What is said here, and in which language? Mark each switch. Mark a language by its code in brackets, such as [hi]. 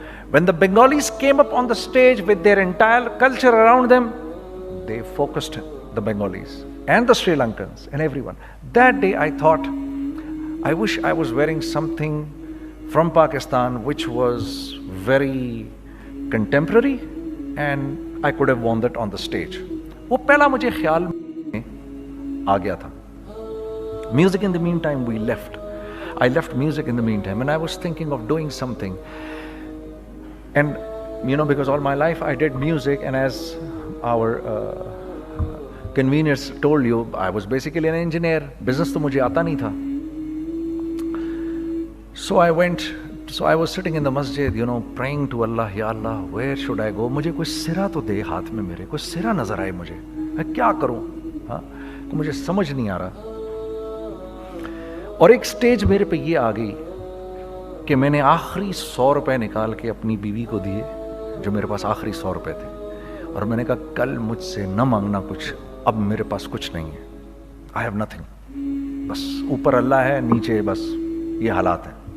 [en] When the Bengalis came up on the stage with their entire culture around them, they focused the Bengalis and the Sri Lankans and everyone. That day I thought, I wish I was wearing something from Pakistan which was very contemporary and I could have worn that on the stage. [ur] وہ پہلا مجھے خیال میں آ گیا تھا. [en] Music in the meantime we left. I left music in the meantime and I was thinking of doing something. And because all my life I did music, and as our conveners told you, I was basically an engineer. [ur] Business تو مجھے آتا نہیں تھا. [en] So I was sitting in the masjid, praying to Allah, Ya Allah, where should I go? [ur] مجھے کوئی سرا تو دے ہاتھ میں, میرے کوئی سرا نظر آئے مجھے, میں کیا کروں, مجھے سمجھ نہیں آ رہا. اور ایک سٹیج میرے پہ یہ آ گئی کہ میں نے آخری 100 روپے نکال کے اپنی بیوی کو دیے, جو میرے پاس آخری 100 روپے تھے, اور میں نے کہا کل مجھ سے نہ مانگنا کچھ, اب میرے پاس کچھ نہیں ہے, [en] I have nothing, [ur] بس اوپر اللہ ہے, نیچے بس یہ حالات ہیں.